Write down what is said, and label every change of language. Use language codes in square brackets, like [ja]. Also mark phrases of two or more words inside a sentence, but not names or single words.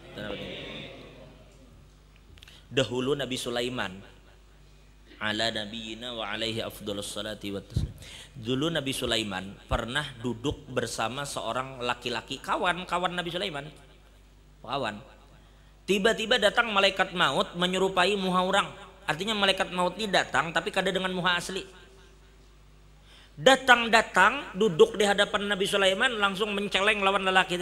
[ar] Dahulu Nabi Sulaiman على نبينا وعليه أفضل الصلاة والتسليم. [bjn] Dulu Nabi Sulaiman pernah duduk bersama seorang laki-laki, kawan Nabi Sulaiman, kawan. Tiba-tiba datang malaikat maut menyerupai muha orang. Artinya malaikat maut ini datang tapi kada dengan muha asli. Datang duduk di hadapan Nabi Sulaiman langsung menceleng lawan lelaki itu.